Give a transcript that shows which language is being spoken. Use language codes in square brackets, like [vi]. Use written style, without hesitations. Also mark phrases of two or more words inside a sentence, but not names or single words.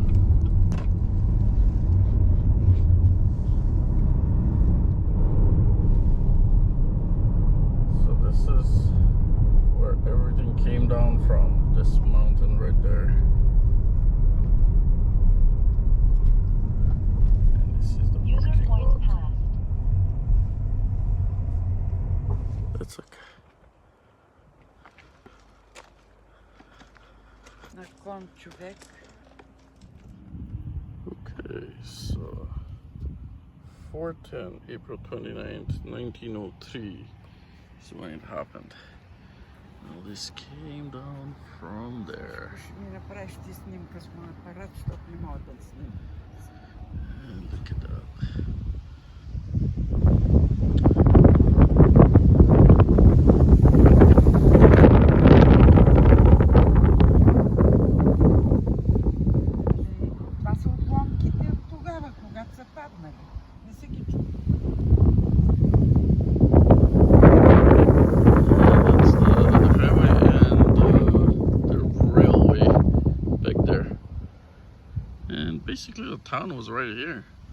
[en] This is where everything came down from, this mountain right there. And this is the parking lot. That's okay. [bg] На ком човек? [en] Okay, so 410, April 29th, 1903 is when it happened. Now this came down from there. [bg] Ще ми направиш ти снимка с моя апарат, защото не мога да снимам. [en] And look at that. [bg] Това са отломките от тогава, когато са паднали. Не се ги чува. [en] That's the highway and the railway back there. And basically the town was right here.